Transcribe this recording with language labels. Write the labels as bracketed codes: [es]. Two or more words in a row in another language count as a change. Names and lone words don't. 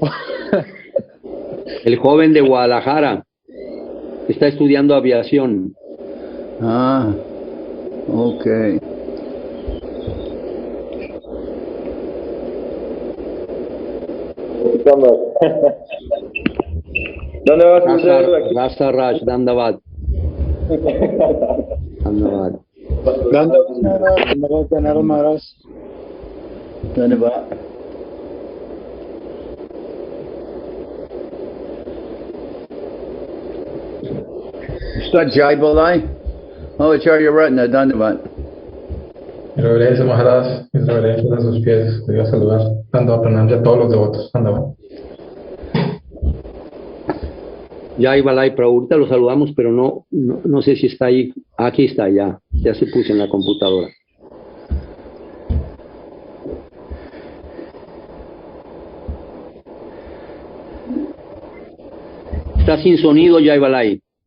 [es] El joven de Guadalajara está estudiando aviación. Ah, ok. ¿Dónde vas a hacer aquí? Rasa Raj, Dandavad. Dandavad. Dandavad, Maharaj. Dandavad. Está Jai Balai? Oh, Acharya Ratna, Dandavad. Mi reverencia, Maharaj, mis reverencias a sus pies, te voy a saludar, dando a pranam a todos los devotos. Dandavad. Ya iba la pero ahorita lo saludamos, pero no sé si está ahí. Aquí está, ya se puso en la computadora. Está sin sonido, ya iba ahí.